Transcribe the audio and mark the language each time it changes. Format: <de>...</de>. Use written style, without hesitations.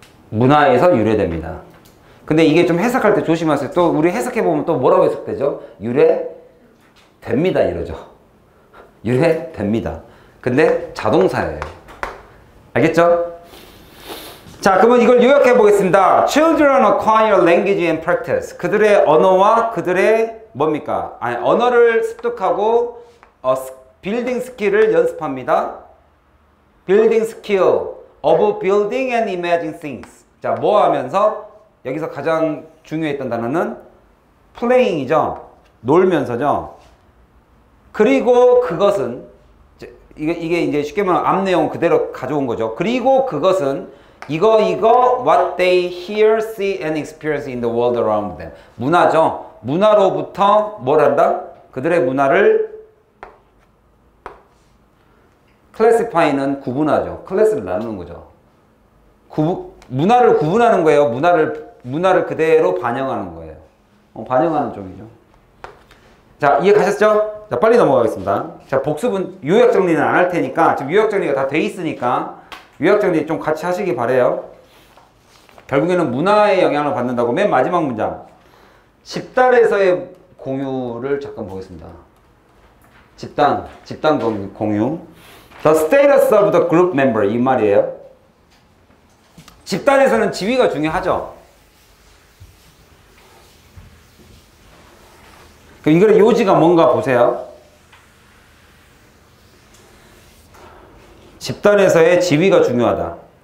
<ko>문화에서 유래됩니다. 근데 이게 좀 해석할 때 조심하세요. 또 우리 해석해보면 또 뭐라고 해석되죠? 유래됩니다 이러죠. 유래됩니다. 근데 자동사예요. 알겠죠? 자, 그러면 이걸 요약해 보겠습니다.</ko> <en>Children acquire language and practice.</en> <ko>그들의 언어와 그들의 뭡니까? 언어를 습득하고</ko> <en>building skill</en> <ko>을 연습합니다.</ko> <en>building skill of building and imagining things.</en> <ko>자, 뭐 하면서? 여기서 가장 중요했던 단어는 playing이죠. 놀면서죠. 그리고 그것은 이게 이제 쉽게 말하면 앞 내용 그대로 가져온 거죠. 그리고 그것은 이거</ko> <en>what they hear, see and experience in the world around them.</en> <ko>문화죠. 문화로부터 뭘 한다? 그들의 문화를 classify는 구분하죠. 클래스를 나누는 거죠. 문화를 구분하는 거예요. 문화를 그대로 반영하는 거예요. 반영하는 쪽이죠. 자, 이해 가셨죠? 자, 빨리 넘어가겠습니다. 자, 복습은 요약 정리는 안 할 테니까 지금 요약 정리가 다 돼 있으니까 요약 정리 좀 같이 하시기 바래요. 결국에는 문화의 영향을 받는다고. 맨 마지막 문장. 집단에서의 공유를 잠깐 보겠습니다. 집단 공유.</ko> <en>The status of the group member</en> <ko>이 말이에요. 집단에서는 지위가 중요하죠. 그럼 이거의 요지가 뭔가 보세요. 집단에서의 지위가 중요하다.</ko>